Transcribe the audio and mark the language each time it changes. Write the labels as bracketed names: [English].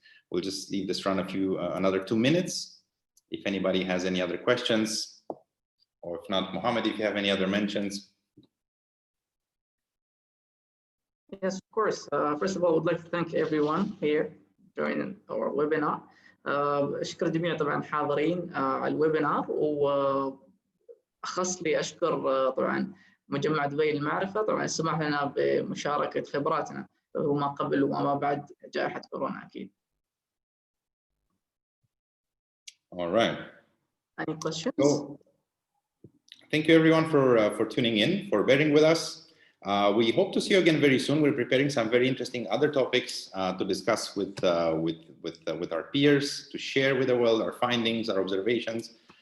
[English] We'll just leave this run another 2 minutes. If anybody has any other questions, or if not, Mohamed, if you have any other mentions. Yes, of course. First of all, I would like to thank everyone here joining our webinar. [Arabic] أشكر جميع طبعا الحاضرين على الويبينار، وأخص لي أشكر طبعا مجمع دبي للمعرفة، طبعا السماح لنا بمشاركة خبراتنا وما قبل وما بعد جائحة كورونا أكيد. [English] All right. Any questions? So, thank you everyone for tuning in, for bearing with us. We hope to see you again very soon. We're preparing some very interesting other topics to discuss with our peers, to share with the world our findings, our observations.